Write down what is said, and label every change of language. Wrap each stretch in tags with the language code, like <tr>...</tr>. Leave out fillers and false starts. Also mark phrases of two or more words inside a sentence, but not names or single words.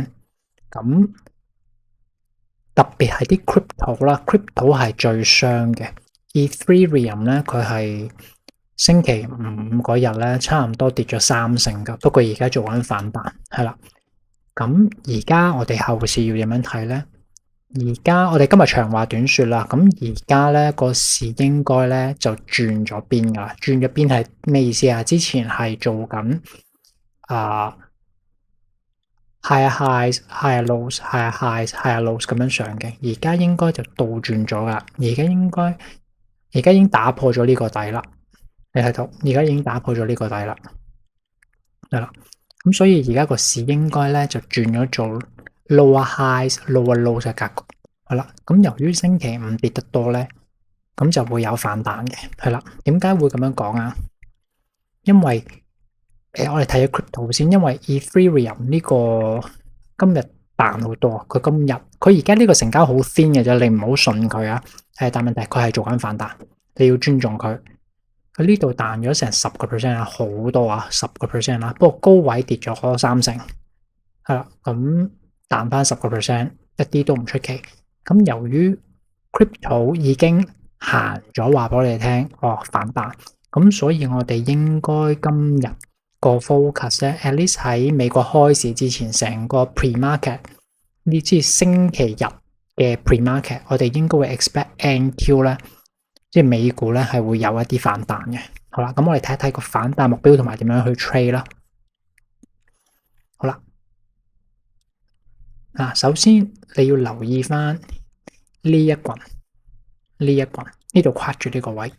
<yue>咁特別係啲 crypto 啦，crypto 係最傷嘅。Ethereum 咧，佢係星期五嗰日咧，差唔多跌咗30%噶，不過而家做緊反彈，係啦。咁而家我哋後市要點樣睇咧？而家我哋今日長話短說啦，咁而家咧個市應該咧就轉咗邊噶啦，轉咗邊係咩意思啊？之前係做緊</yue> <en>higher highs、higher lows、higher highs、higher lows</en> <yue>咁樣上嘅，而家應該就倒轉咗噶，而家已經打破咗呢個底啦。你睇到，而家已經打破咗呢個底啦，係啦。咁所以而家個市應該咧就轉咗做</yue> <en>lower highs、lower lows</en> <yue>嘅格局，係啦。咁由於星期五跌得多咧，咁就會有反彈嘅，係啦。點解會咁樣講啊？因為我哋睇下 crypto 先，因為 Ethereum 呢個今日彈好多，佢而家呢個成交好 thin 嘅啫，你唔好信佢啊。但問題佢係做緊反彈，你要尊重佢。佢呢度彈咗成10%啊，好多啊，10%啦。不過高位跌咗30%，係啦。咁彈翻10%，一啲都唔出奇。咁由於 crypto 已經行咗，話俾我哋聽，反彈。咁所以我哋應該今日個 focus 咧 ，</yue> <en>at least</en> <yue>喺美國開市之前，成個 pre-market 呢啲星期日嘅 pre-market， 我哋應該會 expect NQ 咧。即係美股咧係會有一啲反彈嘅，好啦，咁我哋睇一睇個反彈目標同埋點樣去 trade 啦。好啦，首先你要留意翻呢一棍，呢度跨住呢個位。</yue>